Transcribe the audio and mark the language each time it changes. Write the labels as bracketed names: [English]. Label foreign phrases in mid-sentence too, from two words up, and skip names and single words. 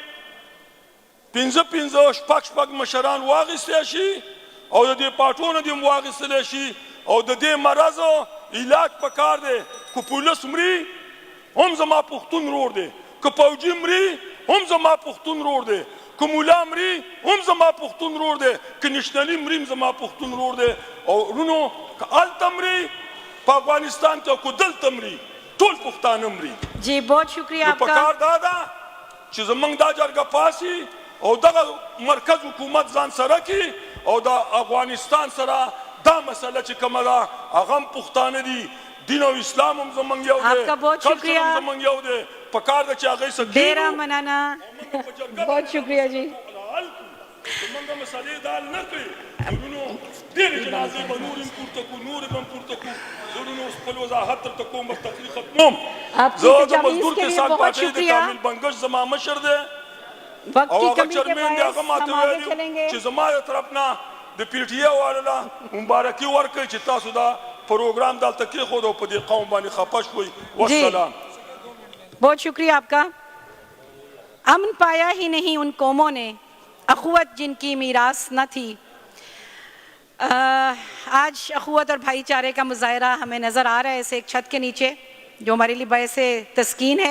[Pashto] پنځه شپږ مشران واخیستی شي او د دې پاټو نه دې هم واخیستلی شي او د دې مرضو علاج پکار دی که پولیس مري هم زما پښتون رور دی که پوجي مري هم زما پښتون رور دی که مولا مري هم زما پښتون رور دی که نشنلي مري هم زما پښتون رور دی او ورونو که هلته مري په افغانستان کې او که دلته مري ټول پښتانه مري [Urdu] جی بہت شکریہ آپ کا [Pashto] پکار دا ده چې زمونږ دا جرګه پاسي او دغه مرکز حکومت ځان سره کړي او دا افغانستان سره دا مسله چې کومه ده هغه هم پښتانه دي دین او اسلام هم زمونږ یو دی [Urdu] آپ کا بہت کلچر شکریہ [Pashto] هم زمونږ یو دی پکار ده چې هغې څه ڈیرا کېږو [Urdu] منانا بہت شکریہ جی [Pashto] حل کړو زمونږ مسلې دا حل نه کړې زړونو ډېرې جنازې به نور هم پورته کړو نور به هم پورته کړو زړونو خپل وضاحت درته کوم بس تقریر ختموم [Urdu] آپ کی [Pashto] زه د [Urdu] تجاویز [Pashto] مزدور [Urdu] کے لیے [Pashto] کسان [Urdu] بہت [Pashto] پارټۍ د [Urdu] شکریہ [Pashto] کامل بنګش زما مشر دی [Urdu] وقت [Pashto] او [Urdu] کی [Pashto] هغه [Urdu] کمی کے [Pashto] چیرمین دی هغه [Urdu] باعث [Pashto] ماته [Urdu] ہم آگے [Pashto] ویلي [Urdu] چلیں گے [Pashto] چې زما د طرف نه د پی ټي اے والو له مبارکي ورکړئ چې تاسو دا پروګرام دلته کېښود او په دې قوم باندې خفه شوئ والسلام [Urdu] بہت شکریہ آپ کا امن پایا ہی نہیں ان قوموں نے اخوت جن کی میراث نہ تھی آج اخوت اور بھائی چارے کا مظاہرہ ہمیں نظر آ رہا ہے اسے ایک چھت کے نیچے جو ہمارے لیے باعث تسکین ہے